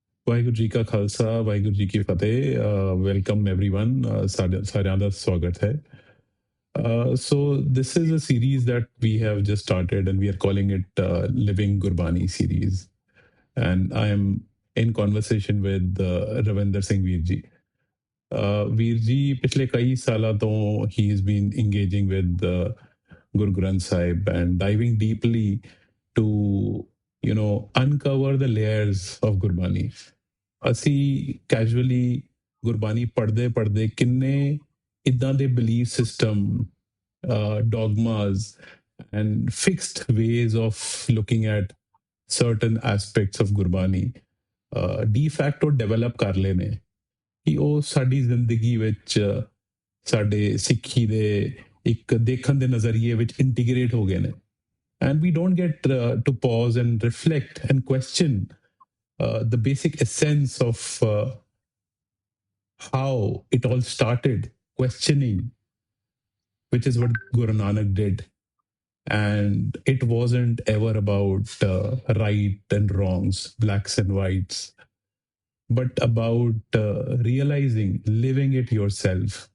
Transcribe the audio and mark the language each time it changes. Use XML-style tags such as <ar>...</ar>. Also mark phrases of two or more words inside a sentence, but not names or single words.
<pa>ਵਾਹਿਗੁਰੂ ਜੀ ਕਾ ਖਾਲਸਾ ਵਾਹਿਗੁਰੂ ਜੀ ਕੀ ਫਤਿਹ</pa> <en>ਵੈਲਕਮ everyone</en> <pa>ਸਾਰਿਆਂ ਦਾ ਸਵਾਗਤ ਹੈ</pa> <en>so this is a series that we have just started and we are calling it living Gurbani series and I am in conversation with Ravinder Singh Veer ji Veer ji</en> <pa>ਪਿਛਲੇ ਕਈ ਸਾਲਾਂ ਤੋਂ</pa> <en>he has been engaging with Guru Granth Sahib and diving deeply to uncover the layers of Gurbani</en> <pa>ਅਸੀਂ ਕੈਜੂਅਲੀ ਗੁਰਬਾਣੀ ਪੜ੍ਹਦੇ ਪੜ੍ਹਦੇ ਕਿੰਨੇ ਇਦਾਂ ਦੇ</pa> <en>belief system dogmas and fixed ways of looking at certain aspects of ਗੁਰਬਾਣੀ de facto develop</en> <pa>ਕਰ ਲਏ ਨੇ ਕਿ ਉਹ ਸਾਡੀ ਜ਼ਿੰਦਗੀ ਵਿੱਚ ਸਾਡੇ ਸਿੱਖੀ ਦੇ ਇੱਕ ਦੇਖਣ ਦੇ ਨਜ਼ਰੀਏ ਵਿੱਚ ਇੰਟੀਗ੍ਰੇਟ ਹੋ ਗਏ ਨੇ</pa> <en>and we don't get to pause and reflect and question the basic essence of how it all started, questioning, which is what Guru Nanak did. And it wasn't ever about right and wrongs, blacks and whites, but about realizing, living it yourself.</en>